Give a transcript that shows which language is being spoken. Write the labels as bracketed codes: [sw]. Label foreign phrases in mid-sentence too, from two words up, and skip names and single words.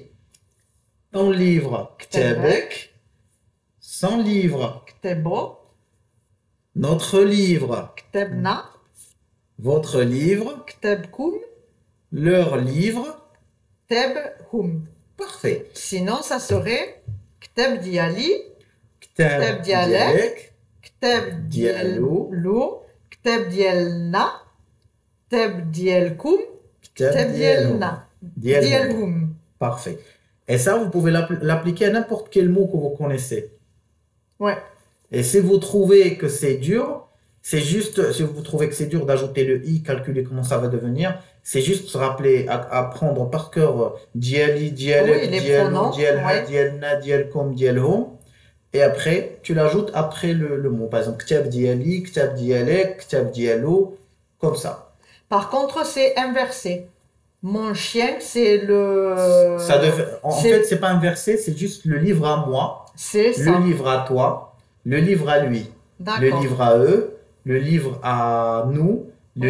[fr] Ton livre, Ktabek. Son livre, [ar] كتابو. [fr] notre livre, [ar] كتابنا. [fr] votre livre, [ar] كتابكم. [fr] leur livre. [ar] كتابهم. [fr] Parfait. Sinon, ça serait [ar] كتاب ديالي. كتاب كتاب ديالك. ديالك. كتاب ديالو. ديالو. كتاب ديالنا. كتاب ديالكم. كتاب كتاب ديالنا. ديالو. ديالهم. [fr] Parfait. Et ça, vous pouvez l'appliquer à n'importe quel mot que vous connaissez. Ouais. Et si vous trouvez que c'est dur, c'est juste, si vous trouvez que c'est dur d'ajouter le i, calculer comment ça va devenir, c'est juste se rappeler, apprendre par cœur [ar] ديالي، ديالك, [fr] Oui, les [ar] ديالو, [fr] pronoms, [ar] ديالها, [fr] ouais. [ar] ديالنا، ديالكم، ديالهم. [fr] Et après, tu l'ajoutes après le mot. Par exemple, [ar] كتاب ديالي، كتاب ديالك، كتاب ديالو, [fr] comme ça. Par contre, c'est inversé. Mon chien, c'est le. En c'est- fait, c'est pas inversé, c'est juste le livre à moi, C'est le ça. livre à toi, le livre à lui. Le D'accord. livre à eux, le livre à nous, le